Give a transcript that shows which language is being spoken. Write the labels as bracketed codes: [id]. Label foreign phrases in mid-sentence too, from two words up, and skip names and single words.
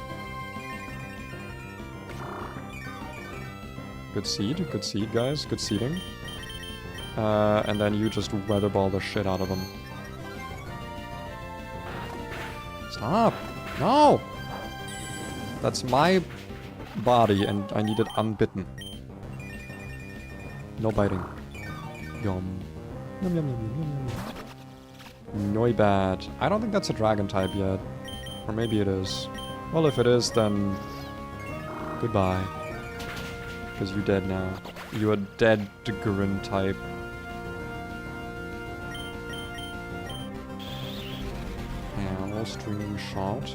[en] Good seed, guys. Good seeding. And then you just Weather Ball the shit out of them. Stop! No! That's my body, and I need it unbitten. No biting. Yum. Yum, yum, yum, yum, yum. Noi bad. I don't think that's a dragon type yet. Or maybe it is. Well, if it is, then... Goodbye. Because you're dead now. You're a dead Grin type. Ow, stringing shot.